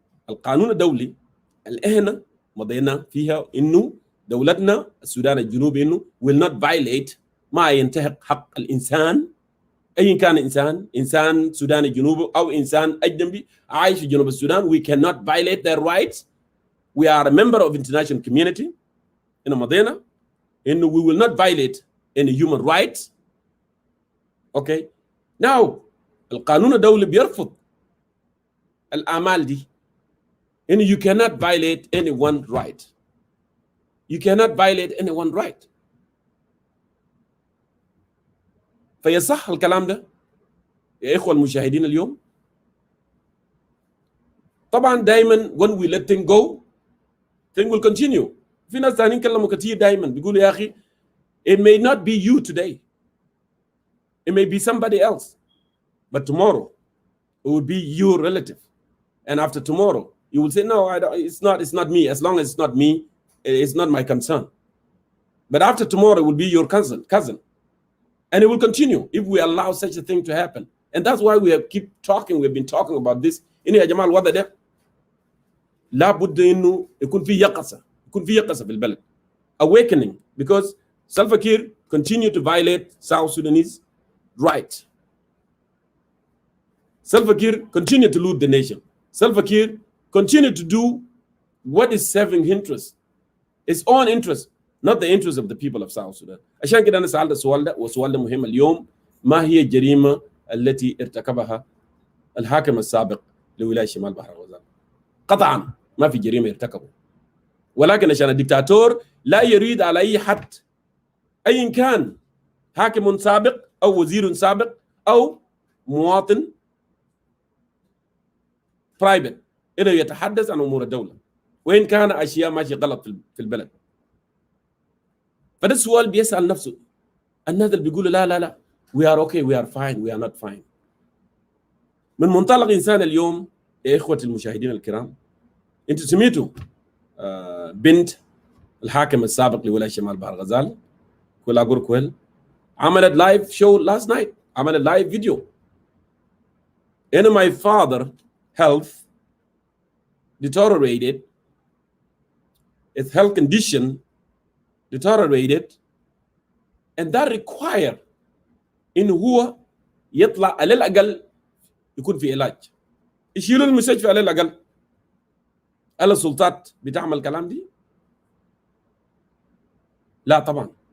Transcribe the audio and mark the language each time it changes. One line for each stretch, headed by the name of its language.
Arabic: القانون الدولي اللي احنا مضينا فيها انه دولتنا السودان الجنوبي انه
English: will not violate،
Arabic: ما ينتهك حق الانسان ايا كان انسان سوداني جنوبي او انسان اجنبي عايش في جنوب السودان.
English: We cannot violate their rights. We are a member of international community.
Arabic: هنا مضينا انه
English: we will not violate any human rights. Okay. Now
Arabic: القانون الدولي بيرفض الآمال دي.
English: And you cannot violate anyone's right. You cannot violate anyone's right.
Arabic: فيصح الكلام ده يا إخوة المشاهدين اليوم؟ طبعا دايما
English: when we let things go, things will continue.
Arabic: في ناس ثانيين كلموا كتير دايما بيقولوا يا أخي
English: it may not be you today. It may be somebody else. But tomorrow it will be your relative. And after tomorrow you will say, no, it's not me. As long as it's not me, it's not my concern. But after tomorrow, it will be your cousin. And it will continue if we allow such a thing to happen. And that's why we have keep talking. We've been talking about this.
Arabic: إنه يا جماعة الوضع ده لابد إنه يكون في يقظة في البلد.
English: Awakening, because Salva Kiir continue to violate South Sudanese rights. Salva Kiir continue to loot the nation. Salva Kiir continue to do what is serving his own interest, not the interest of the people of South Sudan.
Arabic: عشان كده أنا سألت السؤال ده، والسؤال ده مهم اليوم. ما هي الجريمة التي ارتكبها الحاكم السابق لولاية شمال بحر الغزال؟ قطعا ما في جريمة ارتكبه، ولكن عشان الدكتاتور لا يريد على أي حد أي كان حاكم سابق أو وزير سابق أو مواطن برايفت إنه يتحدث عن أمور الدولة وإن كان أشياء ماشية غلط في البلد. فده السؤال بيسأل نفسه الناس اللي بيقولوا لا
English: we are okay, we are fine, we are not fine.
Arabic: من منطلق إنسان اليوم يا إخوة المشاهدين الكرام، أنتوا سمعتوا بنت الحاكم السابق لولاية شمال بحر الغزال Kwelagur Kwel.
English: I'm at a live show last night. I'm at a live video. And my father health deteriorated. His health condition deteriorated. And that required
Arabic: إن هو يطلع على الأقل يكون في علاج. يشيلوا المستشفى على الأقل. هل السلطات بتعمل كلام دي؟ لا طبعا.